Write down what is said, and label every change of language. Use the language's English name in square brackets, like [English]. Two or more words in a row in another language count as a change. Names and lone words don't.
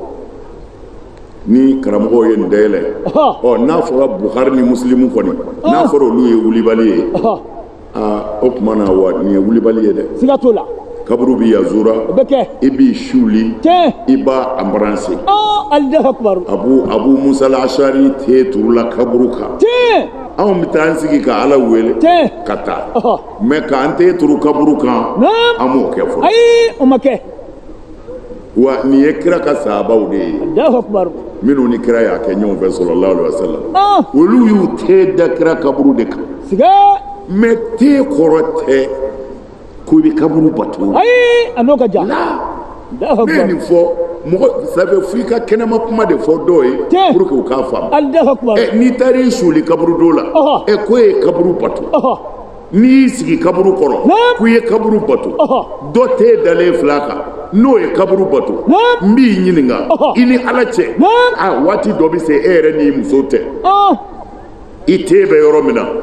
[Bambara] ni karamɔgɔw ye nin dayɛlɛ n'a fɔra Bukhari ni Muslimu kɔni n'a fɔra olu ye wulibali ye o tuma na wa nin ye wulibali ye dɛ siga t'o la kaburu bi yazura i b'i suli i b'a embrasser Abu Musa al-Ashari te turula kaburu kan anw bɛ taa an sigi ka ala wele ka taa mais k'an te turu kaburu kan an m'o kɛ fɔlɔ o ma kɛ wa nin ye kira ka sahabaw de ye minnu ni kira y'a kɛ ɲɔgɔn fɛ [Arabic] صلى الله عليه وسلم [Bambara] olu y'u te da kira kaburu de kan mais te kɔrɔ tɛ ko i bɛ kaburu bato a n'o ka jan ne ye nin fɔ mɔgɔ sabe f'i ka kɛnɛma kuma de fɔ dɔw ye [French] pour que [Bambara] u k'a faamu n'i taara i suli kaburu dɔ la ko e ye kaburu bato n'i y'i sigi kaburu kɔrɔ ko i ye kaburu bato dɔ t'e dalen fil'a kan n'o ye kaburu bato n b'i ɲininka i ni ala cɛ waati dɔ bɛ se e yɛrɛ n'i muso tɛ i te bɛ yɔrɔ min na